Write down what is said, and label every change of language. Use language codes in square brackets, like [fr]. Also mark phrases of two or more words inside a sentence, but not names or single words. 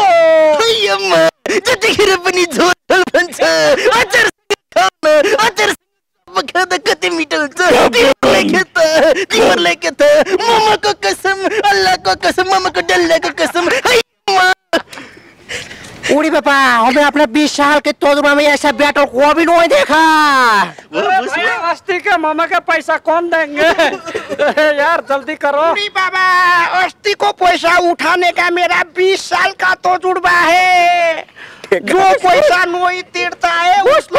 [ne] जतिखेर पनि झोल भन्छ अचार खाँदा कति मिठो हुन्छ तिमीहरूलाई के त मोमोको कसम अल्लाहको कसम मोमोको डल्लाको कसम उडी [hi] पापा, हमें अपने 20 साल के तजुर्बे में ऐसा बैटल कभी नहीं देखा। अस्ती के मामा का पैसा कौन देंगे? यार जल्दी करो। बाबा, अस्ती को पैसा उठाने का मेरा 20 साल का तजुर्बा है। जो पैसा नहीं तीरता है उसको